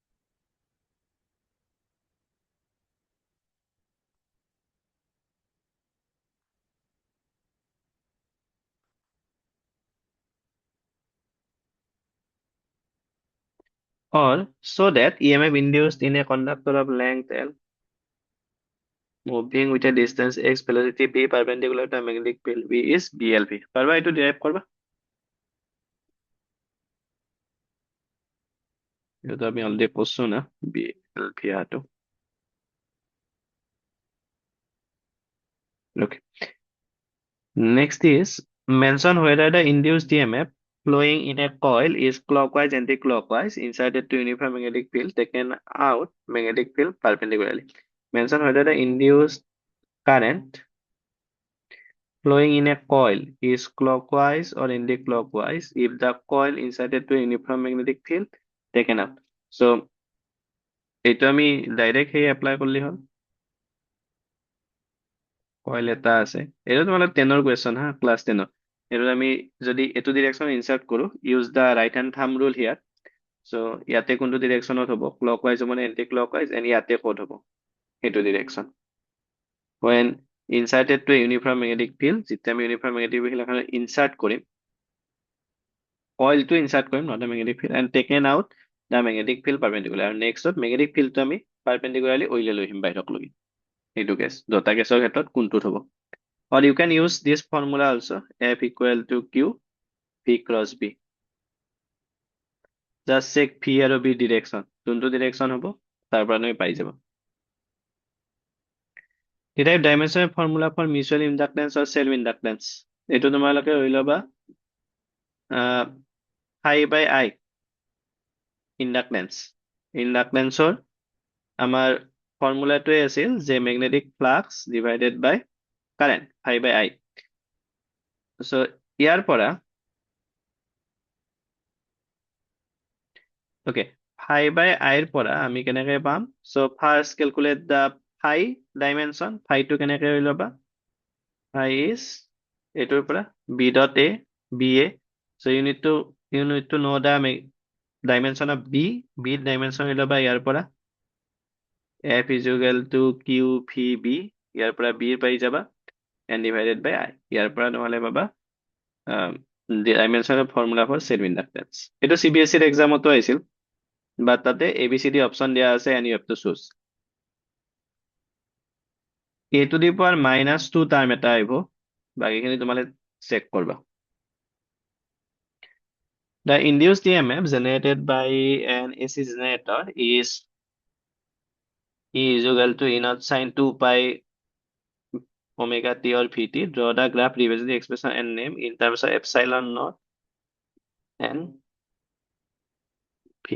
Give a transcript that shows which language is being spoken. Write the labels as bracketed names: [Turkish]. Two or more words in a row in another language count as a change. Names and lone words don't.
[English] Or so that EMF induced in a conductor of length L moving with a distance x velocity b perpendicular to a magnetic field V is BLV. [Bangla] পারবা এইটো derive করবা? এইটো আমি অলরেডি পড়ছো না, BLV আটো. [English] Okay. Next is Mention whether the induced EMF flowing in a coil is clockwise, anti-clockwise, inserted to uniform magnetic field, taken out magnetic field perpendicularly. Mention whether the induced current flowing in a coil is clockwise or anti-clockwise if the coil inserted to a uniform magnetic field taken out. [Assamese] So এইটো আমি ডাইৰেক্ট সেই এপ্লাই কৰিলে হ'ল কইল এটা আছে এইটো তোমালোক 10ৰ কুৱেশ্যন হা ক্লাছ 10ৰ এইটো আমি যদি এইটো [English] direction insert [Assamese] কৰো [English] use the right hand thumb rule here so' [Assamese] ইয়াতে কোনটো ডিৰেকশ্যনত হ'ব ক্লকৱাইজ হ'ব নে [English] anti clockwise and [Assamese] ইয়াতে ক'ত হ'ব সেইটো ডিৰেকশ্যন [English] when inserted to a uniform magnetic field [Assamese] যেতিয়া আমি [English] uniform magnetic field [Assamese] এখন ইনচাৰ্ট কৰিম কইলটো ইনচাৰ্ট কৰিম [English] not the magnetic field and taken out the magnetic field perpendicular [Assamese] আৰু নেক্সটত [English] magnetic fieldটো [Assamese] আমি perpendicularly ওইলে লৈ আহিম বাহিৰক লৈ এইটো কেছ দুটা কেছৰ ক্ষেত্ৰত কোনটোত হ'ব [English] or you can use this formula also F equal to Q V cross B just check V [Assamese] আৰু B direction যোনটো direction হ'ব তাৰ পৰা তুমি পাই যাবা [English] derive dimensional formula for mutual inductance or self inductance [Assamese] এইটো তোমালোকে হৈ ল'বা [English] phi by I [Assamese] ইণ্ডাকটেন্সৰ আমাৰ ফৰ্মুলাটোৱে আছিল যে [English] magnetic flux divided by current phi by I [Assamese] so ইয়াৰ পৰা [English] okay phi by I [Assamese] ৰ পৰা আমি কেনেকৈ পাম [English] so first calculate the phi dimension phi [Assamese] টো কেনেকৈ হৈ ল'বা [English] phi is [Assamese] এইটোৰ পৰা [English] b dot a b a so you need to know the dimension of b dimension [Assamese] হৈ ল'বা ইয়াৰ পৰা [English] F is equal to Q V B ইয়াৰ পৰা B [Assamese] পাই যাবা [English] and divided by I [Assamese] ইয়াৰ পৰা নহলে পাবা [English] dimensional formula for self inductance [Assamese] এইটো CBSE এক্সামতো আহিছিল বাট তাতে ABCD অপশন দিয়া আছে [English] and you have to choose a to the power minus 2 [Assamese] টাৰ্ম এটা আহিব বাকিখিনি তোমালে চেক কৰবা [English] the induced EMF generated by an AC generator is E is equal to E naught sin 2 pi omega t or Vt. Draw the graph represent the expression and name in terms of epsilon naught and V.